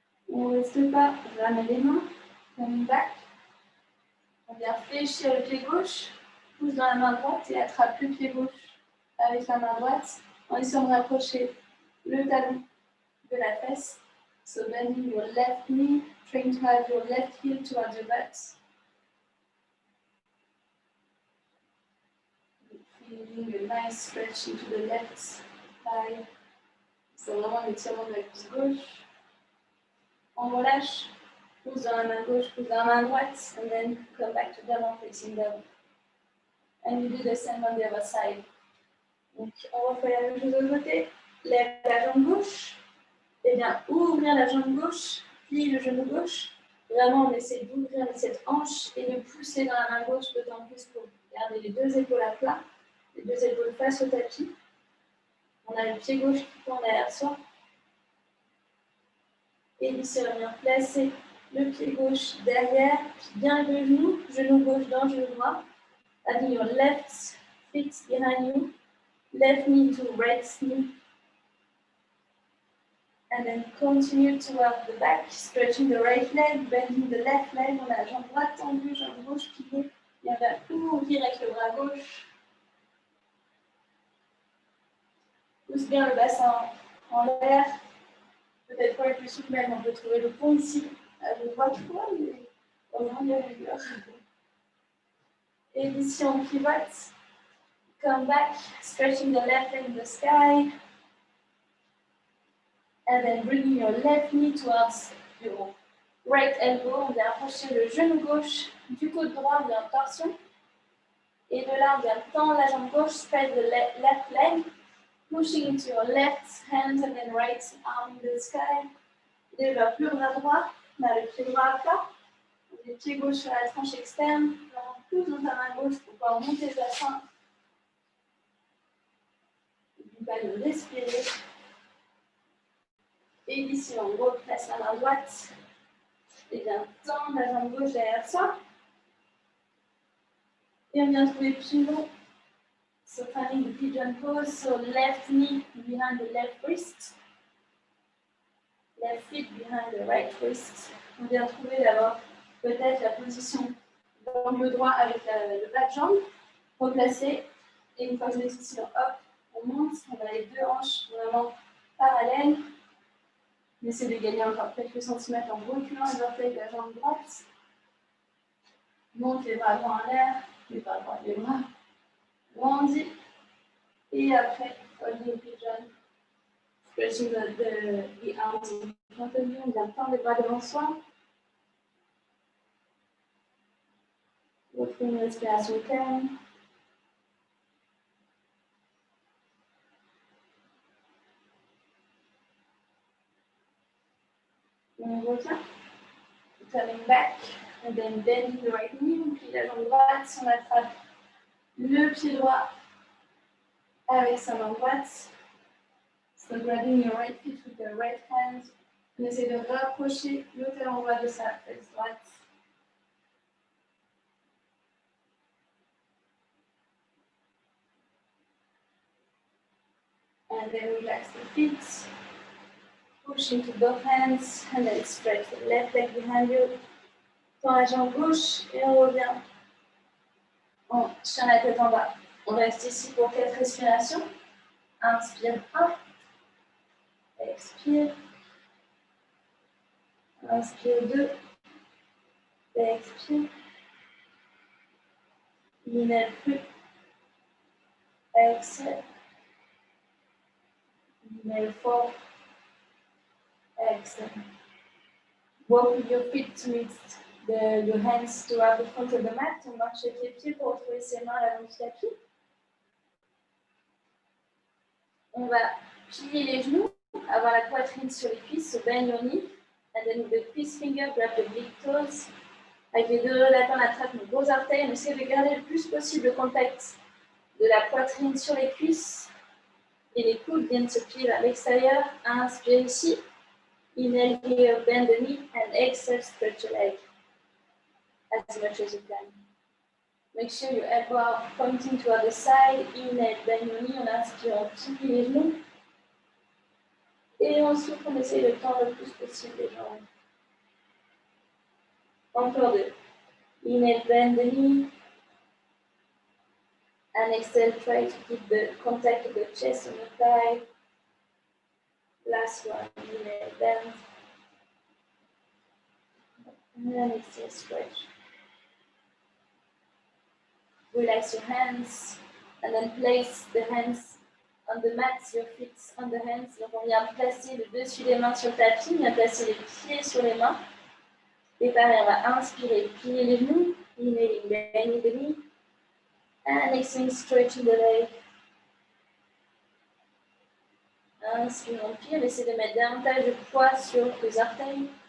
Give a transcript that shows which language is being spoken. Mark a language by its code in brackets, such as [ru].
[fr] On ne reste pas, on ramène les mains, [en] coming back. [fr] On vient fléchir le pied gauche, pousse dans la main droite et attrape le pied gauche avec la main droite en essayant de rapprocher le talon de la fesse. [en] So bending your left knee, trying to have your left heel towards your butt. Feeling a nice stretch into the left thigh. [fr] C'est vraiment l'étirement de la cuisse gauche. On relâche, pousse dans la main gauche, pousse dans la main droite, [en] and then come back to downward facing dog. And you do the same on the other side. [fr] Donc, on refait la même chose de l'autre côté. Lève la jambe gauche. Et bien, ouvrir la jambe gauche, plie le genou gauche. Vraiment, on essaie d'ouvrir cette hanche et de pousser dans la main gauche, d'autant plus pour garder les deux épaules à plat, les deux épaules face au tapis. On a le pied gauche qui tend derrière soi. Et ici, on vient placer le pied gauche derrière, puis bien le genou gauche dans le genou droit. [en] Adding your left feet behind you, left knee to right knee. And then continue toward the back, stretching the right leg, bending the left leg. [fr] On a la jambe droite tendue, jambe gauche pliée. Et on va ouvrir avec le bras gauche. Pousse bien le bassin en l'air. Peut-être pas le plus souple, même on peut trouver le pont ici. Je ne vois pas, mais on va y arriver. Et ici, on pivote. [en] Come back, stretching the left leg in the sky. And then bringing your left knee towards your right elbow. [fr] On vient approcher le genou gauche du côté droit, on vient en torsion. Et de là, on vient tendre la jambe gauche, [en] spread the left leg, pushing into your left hand and then right arm in the sky. [fr] Et va plus vers droit, on a le pied droit à plat. Le pied gauche sur la tranche externe. On pousse dans ta main gauche pour pouvoir monter le bassin. N'oublie pas de respirer. Et ici, on replace la main droite. Et bien tendre la jambe gauche derrière soi. Et on vient trouver pivot. [en] So finding the pigeon pose, so left knee behind the left wrist. Left foot behind the right wrist. [fr] On vient trouver d'abord peut-être la position d'angle droit avec le bas de jambe. Replacer. Et une fois que vous êtes ici, hop, on monte. On a les deux hanches vraiment parallèles. On essaie de gagner encore quelques centimètres en reculant les orteils de la jambe droite. Monte les bras droits en l'air. Les bras droits, les bras. Grandis. Et après, [en] holding pigeon. Stretching the arms in front of you. [fr] On vient tendre les bras devant soi. Retrouvez une respiration calme. On revient. [en] Coming back. And then bending the right knee. [fr] On plie la jambe droite. On attrape le pied droit avec sa main droite. [en] So grabbing your right foot with the right hand. [fr] On essaie de rapprocher le talon droit de sa fesse droite. [en] And then relax the feet. Push into both hands. And then stretch the left leg behind you. [fr] Tends la jambe gauche et on revient. On tient la tête en bas. On reste ici pour 4 respirations. Inspire 1. Expire. Inspire 2. Expire. [en] Inhale plus. Exhale. Inhale 4. Exhale. Walk with your feet to meet your hands toward the front of the mat. [fr] On marche avec les pieds pour retrouver ses mains à l'avant du tapis. On va plier les genoux, avoir la poitrine sur les cuisses, [en] so bend your knee. And then with the peace finger, grab the big toes. [fr] Avec les deux relatins, on attrape nos gros orteils. On essaie de garder le plus possible le contact de la poitrine sur les cuisses. Et les coudes viennent se plier vers l'extérieur. Inspire ici. [en] Inhale here, bend the knee. And exhale, stretch your leg as much as you can. Make sure your elbow are pointing toward the side. Inhale, bend your knee. [fr] On inspire, on plie les genoux. Et ensuite, on essaie de tendre le plus possible les jambes. Encore deux. [en] Inhale, bend the knee. And exhale, try to keep the contact with the chest on your thigh. Last one. Inhale, bend. And then exhale, stretch. Relax your hands. And then place the hands on the mat, your feet on the hands. [fr] Donc on vient placer le dessus des mains sur le tapis. On vient placer les pieds sur les mains. Et pareil, on va inspirer, plier les genoux. [en] Inhaling, bending the knee. And exhaling, stretching the leg. [fr] Inspire, on plie. On essaie de mettre davantage de poids sur les orteils.